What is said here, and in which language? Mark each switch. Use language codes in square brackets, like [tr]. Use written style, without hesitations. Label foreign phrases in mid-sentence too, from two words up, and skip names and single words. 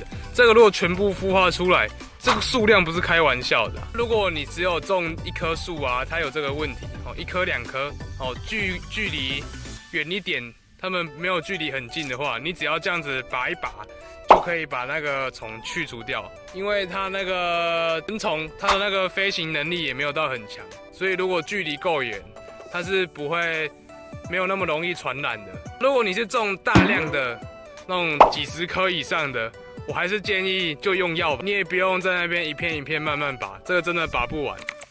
[zh] 這個如果全部孵化出來，這個數量不是開玩笑的。如果你只有種一棵樹啊，它有這個問題，1顆2顆，距離遠一點，它們沒有距離很近的話，你只要這樣子拔一拔，就可以把那個蟲去除掉。因為它那個蚊蟲，它的那個飛行能力也沒有到很強，所以如果距離夠遠，它是不会沒有那麼容易傳染的。如果你是種大量的那種幾十顆以上的，我還是建議就用藥吧，你也不用在那邊一片一片慢慢拔，這個真的拔不完。